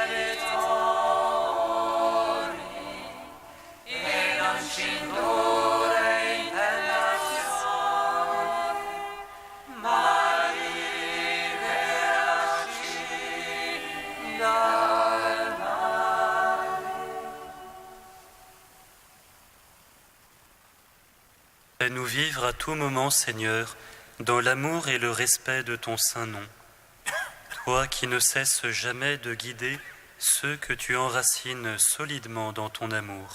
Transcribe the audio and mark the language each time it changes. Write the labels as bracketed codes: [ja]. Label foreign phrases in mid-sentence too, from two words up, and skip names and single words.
[it] debitori, e non ci indurre in tentazione, ma liberaci dal male. [fr] Fais-nous vivre à tout moment, Seigneur, dans l'amour et le respect de ton saint nom. Toi qui ne cesses jamais de guider ceux que tu enracines solidement dans ton amour.